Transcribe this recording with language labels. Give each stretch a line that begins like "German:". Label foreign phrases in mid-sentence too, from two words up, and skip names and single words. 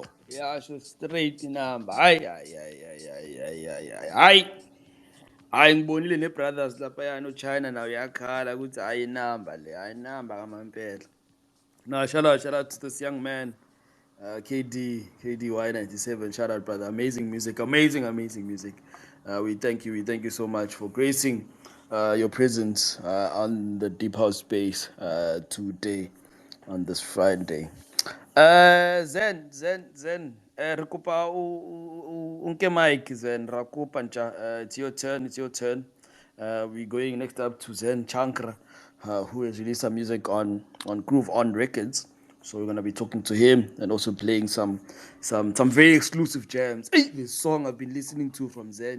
Zulu: Ayasho
English: straight number. Ay.
Zulu: Hayi ngibonile ne-brothers laphaya no-China nayo yakhala ukuthi hayi inamba le, hayi inamba kamampela.
English: No, shout out to this young man, KDY 97. Shout out, brother. Amazing music, amazing music. We thank you so much for gracing your presence on the Deep House Space today on this Friday. Zen.
Southern Sotho: Re kopa o nke mic Zen, ra kopa ncha.
English: It's your turn. We're going next up to Z.E.N Chankra, who has released some music on Groove On Records. So we're gonna be talking to him and also playing some very exclusive jams. Hey, this song I've been listening to from Z.E.N.